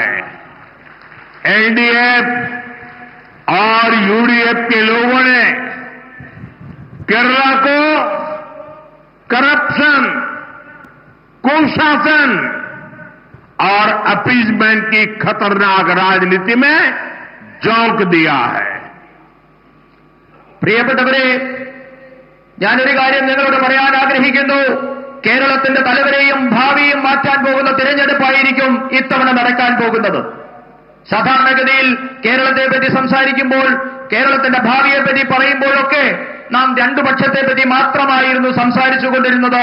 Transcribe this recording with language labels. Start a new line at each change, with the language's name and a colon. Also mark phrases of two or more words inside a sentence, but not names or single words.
Hindi: एलडीएफ और यूडीएफ के लोगों ने केरला को करप्शन, कुशासन और अपीजमेंट की खतरनाक राजनीति में झोंक दिया है.
Malayalam: പ്രിയപ്പെട്ടവരെ, ഞാനൊരു കാര്യം നിങ്ങളോട് പറയാൻ ആഗ്രഹിക്കുന്നു. കേരളത്തിന്റെ തലവരെയും ഭാവിയും മാറ്റാൻ പോകുന്ന തിരഞ്ഞെടുപ്പായിരിക്കും ഇത്തവണ നടക്കാൻ പോകുന്നത്. സാധാരണഗതിയിൽ കേരളത്തെ പറ്റി സംസാരിക്കുമ്പോൾ, കേരളത്തിന്റെ ഭാവിയെപ്പറ്റി പറയുമ്പോഴൊക്കെ നാം 2 പക്ഷത്തെ പറ്റി മാത്രമായിരുന്നു സംസാരിച്ചുകൊണ്ടിരുന്നത്.